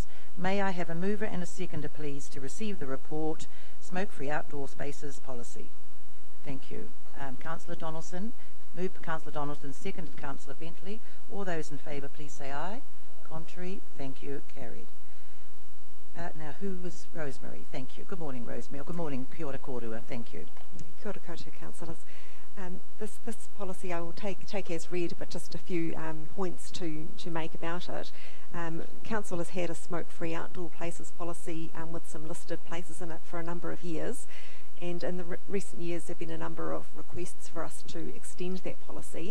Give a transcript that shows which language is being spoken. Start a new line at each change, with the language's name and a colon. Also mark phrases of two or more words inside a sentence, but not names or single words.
English: May I have a mover and a seconder, please, to receive the report, Smoke-Free Outdoor Spaces Policy. Thank you. Councillor Donaldson, moved Councillor Donaldson, seconded Councillor Bentley. All those in favour, please say aye. Contrary, thank you, carried. Now, who was Rosemary? Thank you. Good morning, Rosemary. Good morning,
Māori: Kia ora kōrua.
English: Thank you.
Māori: Kia ora koutou,
English: councillors. This policy I will take as read, but just a few points to make about it. Council has had a smoke-free outdoor places policy with some listed places in it for a number of years, and in the recent years there have been a number of requests for us to extend that policy.